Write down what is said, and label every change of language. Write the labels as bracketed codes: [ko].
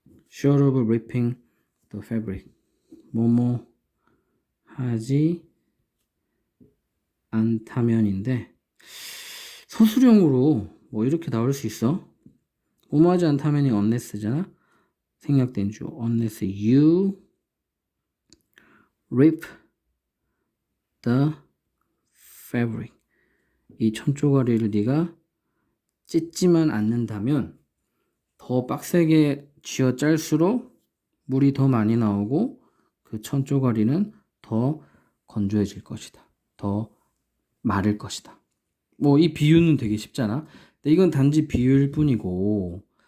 [en] Sure of ripping the fabric. [ko] 뭐뭐 하지 않다면인데 서술형으로 뭐 이렇게 나올 수 있어. 뭐뭐 하지 않다면이 unless잖아. 생략된 주 [en] unless you rip the fabric. [ko] 이 1000조가리를 네가 찢지만 않는다면 더 빡세게 쥐어 짤수록 물이 더 많이 나오고 그 1000조가리는 더 건조해질 것이다. 더 마를 것이다. 뭐 이 비유는 되게 쉽잖아. 근데 이건 단지 비유일 뿐이고